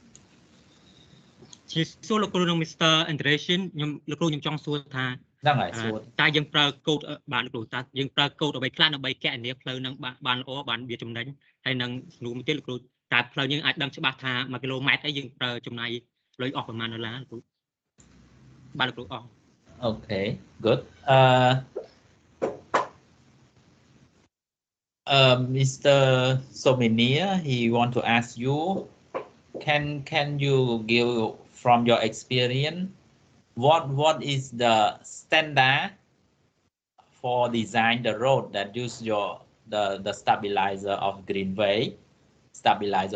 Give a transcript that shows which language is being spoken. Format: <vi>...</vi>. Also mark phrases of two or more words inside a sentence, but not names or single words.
<km>ជាសួរលោកគ្រូនឹង Mr. Integration លោកគ្រូខ្ញុំចង់សួរថា ហ្នឹងហើយសួរ តើយើងប្រើកូដបានលោកគ្រូតើយើងប្រើកូដអ្វីខ្លះដើម្បីកណនាផ្លូវហ្នឹងបានល្អបានវាចំណេញហើយនឹងសំណួរមួយទៀតលោកគ្រូតើផ្លូវយើងអាចដឹងច្បាស់ថា1គីឡូម៉ែត្រអីយើងប្រើចំណាយផ្លូវអស់ប្រមាណដុល្លារគ្រូបាទលោកគ្រូអស់</km> <en>Okay, good. Mr. Sominia, he want to ask you, can you give from your experience what is the standard for design the road that use the stabilizer of Greenway stabilizer?</en>